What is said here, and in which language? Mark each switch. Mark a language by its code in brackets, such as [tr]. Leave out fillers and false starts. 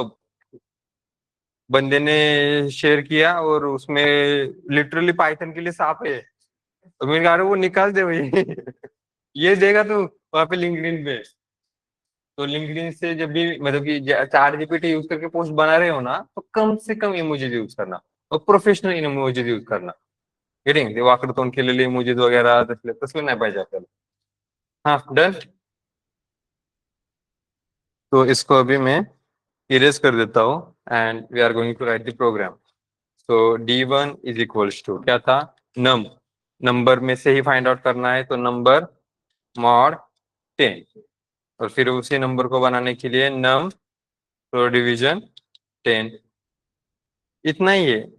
[hi] अब बंदे ने शेयर किया और उसमें लिटरली पाइथन के लिए साफ है, तो मैंने कहा अरे वो निकाल दे भाई ये देगा तो वहां पे लिंक्डइन पे। तो लिंक्डइन से जब भी मतलब कि चार जीपीटी यूज करके पोस्ट बना रहे हो ना, तो कम से कम इमोजीज यूज करना और प्रोफेशनल इमोजीज यूज करना। [en] Getting? [mr] ते वाकडतोंड केलेले इमोजीज वगैरह तसले तसले नाही पाहिजे आपल्याला। [hi] हाँ डन। तो इसको अभी मैं इरेज कर देता हूँ [en] And we are going to write the program. [hi] तो D1 इज इक्वल्स टू क्या था? नंबर में से ही फाइंड आउट करना है, तो नंबर मॉड 10, और फिर उसी नंबर को बनाने के लिए नम फ्लोर डिवीजन 10, इतना ही है।